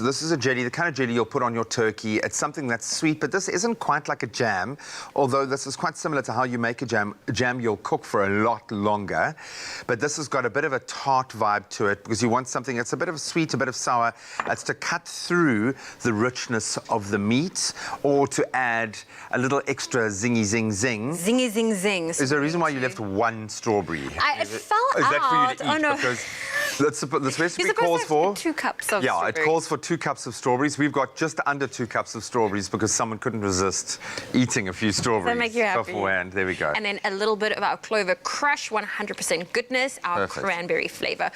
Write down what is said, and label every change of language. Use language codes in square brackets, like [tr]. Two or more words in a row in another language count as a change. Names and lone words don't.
[en] This is a jelly, the kind of jelly you'll put on your turkey. It's something that's sweet, but this isn't quite like a jam, although this is quite similar to how you make a jam. A jam you'll cook for a lot longer, but this has got a bit of a tart vibe to it because you want something that's a bit of sweet, a bit of sour. It's to cut through the richness of the meat or to add a little extra zingy zing zing. Zingy zing zing. Is there a reason why you left one strawberry? It fell Is out. that for you to eat? Oh, no. Because this recipe You're calls for 2 cups of it strawberries. calls for 2 cups of strawberries. We've got just under 2 cups of strawberries because someone couldn't resist eating a few strawberries make you happy. beforehand. There we go. And then a little bit of our Clover Crush 100% goodness, our cranberry flavour.